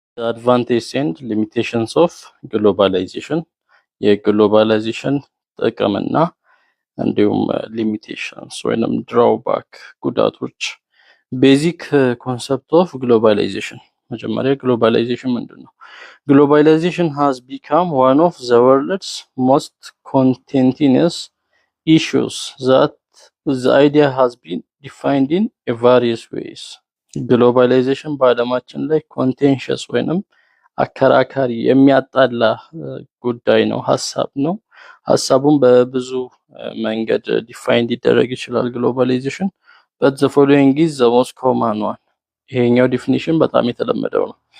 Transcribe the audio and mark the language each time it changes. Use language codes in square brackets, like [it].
[en] አድቫንቴጅ ኤንድ ሊሚቴሽንስ ኦፍ ግሎባላይዜሽን [am] የግሎባላይዜሽን ጥቅምና እንዲሁም ሊሚቴሽንስ ወይንም ድራውባክ ጉዳቶች። [en] ቤዚክ ኮንሰፕት ኦፍ ግሎባላይዜሽን። [am] መጀመሪያ ግሎባላይዜሽን ምንድነው? [en] ግሎባላይዜሽን has become one of the world's most contentious issues that the idea has been defined in various ways. [am] ግሎባላይዜሽን በዓለማችን ላይ ኮንቴንሽስ ወይንም አከራካሪ የሚያጣላ ጉዳይ ነው፣ ሀሳብ ነው። ሀሳቡን በብዙ መንገድ ዲፋይን ሊደረግ ይችላል ግሎባላይዜሽን [en] but the following is the most common one። [am] ይሄኛው ዲፊኒሽን በጣም የተለመደው ነው።